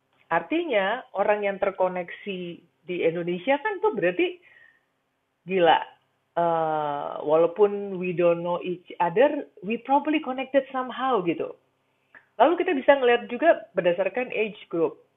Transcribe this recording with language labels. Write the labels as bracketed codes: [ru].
[id] Artinya orang yang terkoneksi di Indonesia kan tuh berarti gila. [en] Walaupun we don't know each other, we probably connected somehow gitu. [id] Lalu kita bisa ngeliat juga berdasarkan age group.